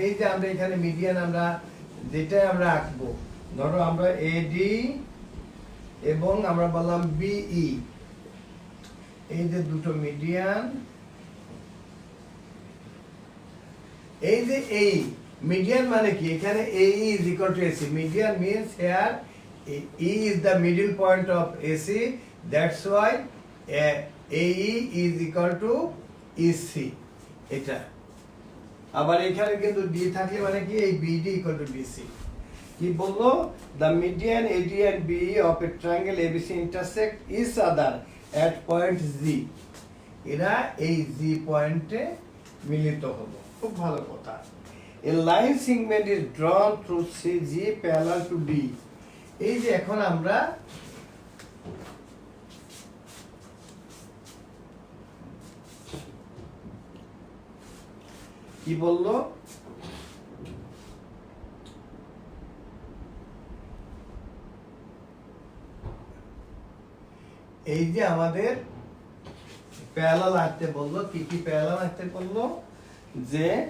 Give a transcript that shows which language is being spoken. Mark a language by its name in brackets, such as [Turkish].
[Bangla] এই যে আমরা এখানে মিডিয়ান আমরা যেটা আমরা আঁকবো, ধরো আমরা এডি এবং আমরা বললাম বিই, এই যে দুটো মিডিয়ান, এই যে এই মিডিয়ান মানে কি, এখানে [English] AE is equal to AC. Median means here E is the middle point of AC. That's why AE is equal to EC. [Bangla] এটা আবার এখানে কিন্তু D থাকলে মানে কি, এই BD equal to BC। কি বললো, [English] the median AD and BE of a triangle ABC intersect each other at point G. [Bangla] এরা এই G পয়েন্টে মিলিত হলো। খুব ভালো কথা। [English] A line segment is drawn through CG parallel to D. [Bangla] এই যে এখন আমরা কি বললো, এই যে আমাদের প্যারালাল আঁকতে বললো, কি কি প্যারালাল আঁকতে বললো, যে